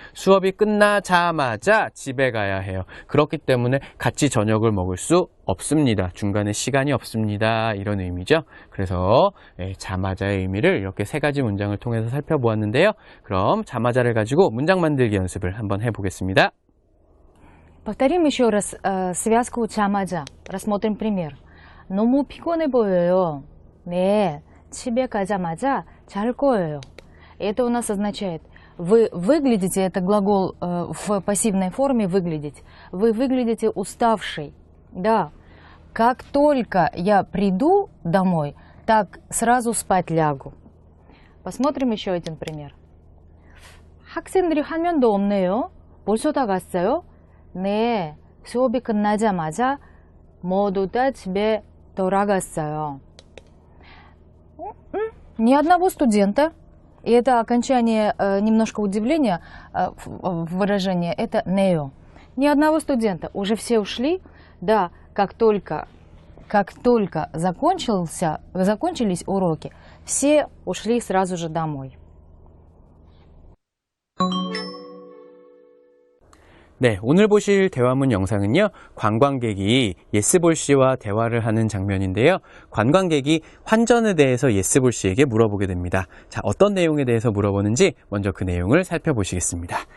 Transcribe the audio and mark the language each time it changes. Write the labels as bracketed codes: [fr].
[ko] 수업이 끝나자마자 집에 가야 해요. 그렇기 때문에 같이 저녁을 먹을 수 없습니다. 중간에 시간이 없습니다. 이런 의미죠. 그래서 자마자의 의미를 이렇게 세 가지 문장을 통해서 살펴보았는데요. 그럼 자마자를 가지고 문장 만들기 연습을 한번 해보겠습니다. [ru] Повторим еще раз связку чамаджа. [ko] Рассмотрим пример. 너무 피곤해 보여요. 네, 집에 가자마자 잘 거예요. [ru] Это у нас означает, вы выглядите, это глагол в пассивной форме выглядеть, вы выглядите уставший. Да, как только я приду домой, так сразу спать лягу. Посмотрим еще один пример. 학생들이 한 명도 없네요. 벌써 다 갔어요? 네, 수업이 끝나자마자 모두 다 집에 돌아갔어요. Ни одного студента. И это окончание немножко удивления выражения. Это нео. Ни одного студента. Уже все ушли. Да, как только закончились уроки, все ушли сразу же домой. [ko] 네, 오늘 보실 대화문 영상은요, 관광객이 예스볼 씨와 대화를 하는 장면인데요. 관광객이 환전에 대해서 예스볼 씨에게 물어보게 됩니다. 자, 어떤 내용에 대해서 물어보는지 먼저 그 내용을 살펴보시겠습니다.